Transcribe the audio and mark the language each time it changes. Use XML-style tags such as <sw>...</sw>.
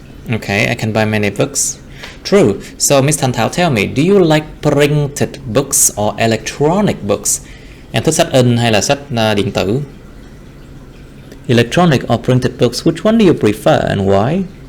<en>Okay, I can buy many books. True. So Miss Thanh Thảo, tell me, do you like printed books or electronic books?</en> <vi>Em thích sách in hay là sách điện tử?</vi> <en>Electronic or printed books, which one do you prefer and why?</en>